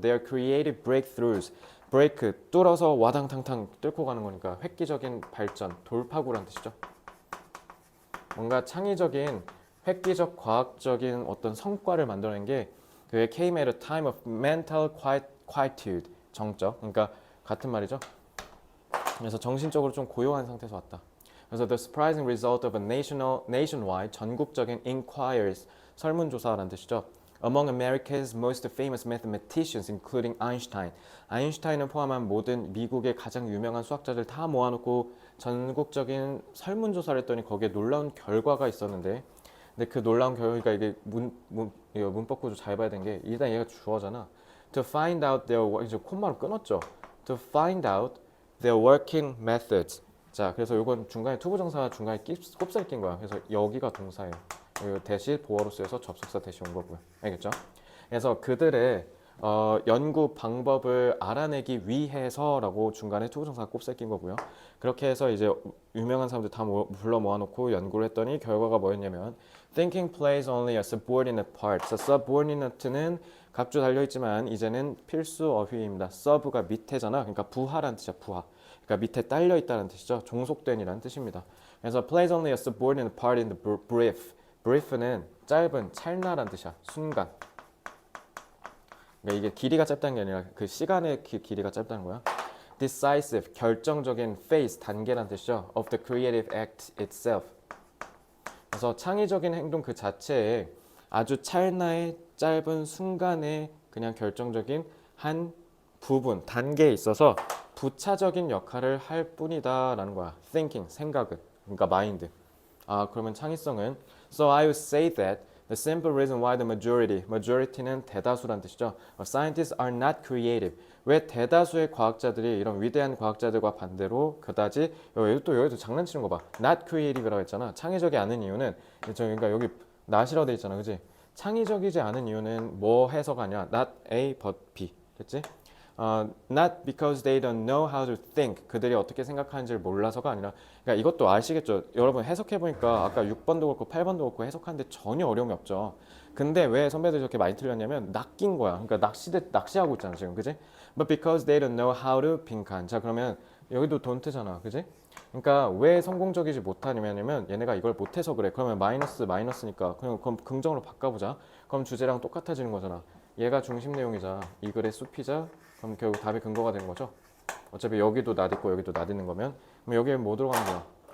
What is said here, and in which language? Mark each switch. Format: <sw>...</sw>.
<en>Their creative breakthroughs,</en> <ko>break 뚫어서 와당탕탕 뚫고 가는 거니까 획기적인 발전, 돌파구란 뜻이죠. 뭔가 창의적인, 획기적, 과학적인 어떤 성과를 만들어낸 게 그게</ko> <en>came at a time of mental quietude,</en> <ko>정적. 그러니까 같은 말이죠. 그래서 정신적으로 좀 고요한 상태에서 왔다. 그래서</ko> <en>the surprising result of a nationwide</en> <ko>전국적인</ko> <en>inquiries</en> <ko>설문조사라는 뜻이죠.</ko> <en>Among America's most famous mathematicians, including Einstein.</en> <ko>아인슈타인을 포함한 모든 미국의 가장 유명한 수학자들 다 모아놓고 전국적인 설문조사를 했더니 거기에 놀라운 결과가 있었는데, 근데 그 놀라운 결과가 이게 문법 구조 잘 봐야 되는 게 일단 얘가 주어잖아.</ko> <en>To find out their</en> <ko>이제 콤마로 끊었죠.</ko> <en>To find out their working methods.</en> <ko>자, 그래서 이건 중간에 투부정사 중간에 꼽살 낀 거야. 그래서 여기가 동사예요. 대시 보어로 쓰여서 접속사 대시 온 거고요. 알겠죠? 그래서 그들의 연구 방법을 알아내기 위해서라고 중간에 투부정사가 꼽살 낀 거고요. 그렇게 해서 이제 유명한 사람들 다 불러 모아놓고 연구를 했더니 결과가 뭐였냐면</ko> <en>Thinking plays only a subordinate part.</en> <ko>subordinate는 각주 달려있지만 이제는 필수 어휘입니다. sub가 밑에잖아. 그러니까 부하란 뜻이야. 부하. 그러니까 밑에 딸려있다는 뜻이죠. 종속된이라는 뜻입니다. 그래서</ko> <en>plays only a subordinate part in the brief.</en> <ko>brief는 짧은, 찰나란 뜻이야. 순간. 그러니까 이게 길이가 짧다는 게 아니라 그 시간의 길이가 짧다는 거야. decisive, 결정적인 phase, 단계란 뜻이죠.</ko> <en>of the creative act itself.</en> <ko>그래서 창의적인 행동 그 자체에 아주 찰나의 짧은 순간에 그냥 결정적인 한 부분, 단계에 있어서 부차적인 역할을 할 뿐이다라는 거야. thinking, 생각은. 그러니까 mind. 그러면 창의성은</ko> <en>So I would say that the simple reason why the majority는</en> <ko>대다수란 뜻이죠.</ko> <en>Scientists are not creative.</en> <ko>왜 대다수의 과학자들이 이런 위대한 과학자들과 반대로 그다지 여기도 장난치는 거 봐.</ko> <en>Not creative</en> <ko>라고 했잖아. 창의적이 않은 이유는 그러니까 여기 not이라고 돼 있잖아, 그지? 창의적이지 않은 이유는 뭐 해서가 아니라</ko> <en>not A but B,</en> <ko>됐지?</ko> <en>Not because they don't know how to think.</en> <ko>그들이 어떻게 생각하는지를 몰라서가 아니라, 그러니까 이것도 아시겠죠? 여러분 해석해 보니까 아까 6번도 그렇고 8번도 그렇고 해석하는데 전혀 어려움이 없죠. 근데 왜 선배들이 저렇게 많이 틀렸냐면 낚인 거야. 그러니까 낚시하고 있잖아 지금, 그지?</ko> <en>But because they don't know how to</en> <ko>빈칸. 자, 그러면 여기도 don't잖아, 그지? 그러니까 왜 성공적이지 못하냐면 얘네가 이걸 못해서 그래. 그러면 마이너스니까 그럼 긍정으로 바꿔보자. 그럼 주제랑 똑같아지는 거잖아. 얘가 중심 내용이자 이 글의 숲이자, 그럼 결국 답이 근거가 되는 거죠. 어차피 여기도 낫 있고 여기도 낫 있는 거면 그럼 여기에 뭐 들어가는 거야?</ko>